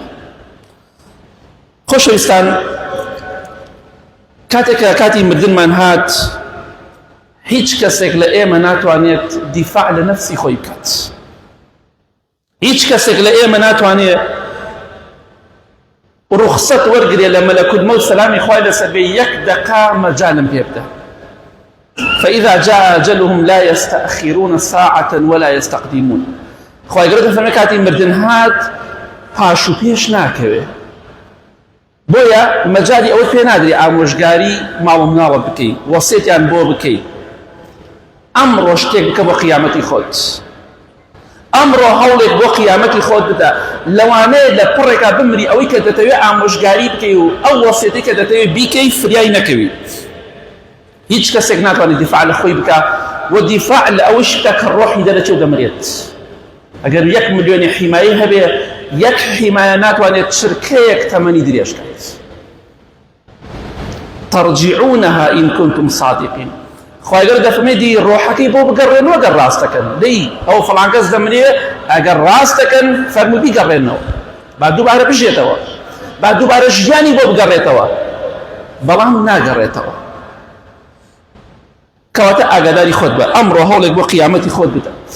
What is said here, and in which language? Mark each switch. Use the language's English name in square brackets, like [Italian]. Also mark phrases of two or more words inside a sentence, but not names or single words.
[Central Kurdish] خۆشەویستان، کاتێکە کاتی مردنمان هات، هیچ کەسێک لە ئێمە ناتوانێت دیفاع لە نەفسی خۆی بکات. هیچ کەسێک لە ئێمە ناتوانێت ڕوخسەت وەرگرێ لە مەلەکوت مەوت سەلامی خوای لەسەر بێ یەک دەقا مەجالم پێ بدە. [Arabic] فإذا جاء أجلهم لا يستأخرون ساعة ولا يستقدمون. [Central Kurdish] خوای گەورە دەفەرمێ کاتی مردن هات پاش و پێش ناکەوێ. بۆیە مەجالی ئەوە پێ نادرێ ئامۆژگاری ماڵ و مناڵت بکەی، وەسیەتیان بۆ بکەی. ئەمڕۆ شتێک بکە بۆ قیامەتی خۆت، ئەمڕۆ هەوڵێک بۆ قیامەتی خۆت بدە. لەوانەیە لە پڕێکا بمری ئەوەی کە دەتەوێت ئامۆژگاری بکەی و ئەو وەسیەتی کە دەتەوێت بیکەی فریای نەکەوی. هیچ کەسێک ناتوانێت دیفاع لە خۆی بکە، و دیفاع لە ئەوەش بکە کە ڕۆحی دەرەچێ و دەمرێت. ئەگەر 1 ملیۆنی حیمایی هەبێ، 1 حیمایە ناتوانێت چرکەیەک تەمەنی درێژ کات. [Arabic] ترجعونها إن كنتم صادقين. [Central Kurdish] خوای گەورە دەفەرمێ دی ڕۆحەکەی بۆ بگەڕێنەوە ئەگەر ڕاست دەکەن. دەی ئەو فڵان کەس دەمرێ، ئەگەر ڕاست دەکەن فەرمووی بیگەڕێنەوە، با دووبارە بژێتەوە، با دووبارە ژیانی بۆ بگەڕێتەوە، بەڵام ناگەڕێتەوە. کەواتە ئاگاداری خۆت بە، ئەمڕۆ هەوڵێک بۆ قیامەتی خۆت بدە.